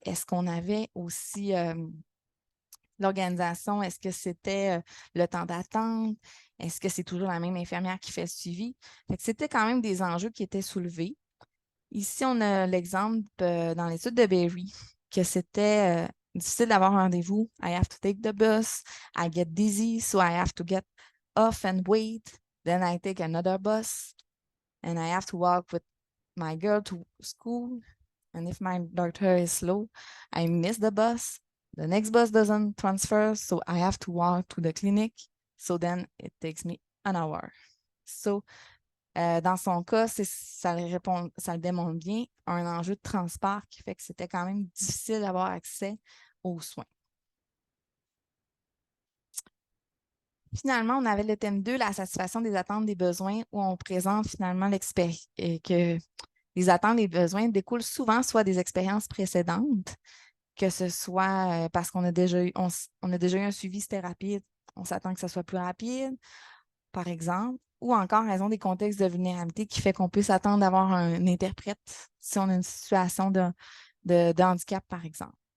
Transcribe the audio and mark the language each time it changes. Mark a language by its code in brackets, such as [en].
[fr] Est-ce qu'on avait aussi l'organisation? Est-ce que c'était le temps d'attente? Est-ce que c'est toujours la même infirmière qui fait le suivi? C'était quand même des enjeux qui étaient soulevés. Ici, on a l'exemple dans l'étude de Berry, que c'était difficile d'avoir un rendez-vous. [en] I have to take the bus. I get dizzy, so I have to get off and wait. Then I take another bus. And I have to walk with my girl to school. And if my daughter is slow, I miss the bus. The next bus doesn't transfer, so I have to walk to the clinic. So then it takes me an hour. [fr] So, dans son cas, ça le démontre bien, un enjeu de transport qui fait que c'était quand même difficile d'avoir accès aux soins. Finalement, on avait le thème 2, la satisfaction des attentes des besoins, où on présente finalement que les attentes et besoins découlent souvent soit des expériences précédentes, que ce soit parce qu'on a déjà eu, on a déjà eu un suivi, c'était rapide, on s'attend que ça soit plus rapide, par exemple, ou encore en raison des contextes de vulnérabilité qui fait qu'on peut s'attendre d'avoir un interprète si on a une situation de handicap, par exemple.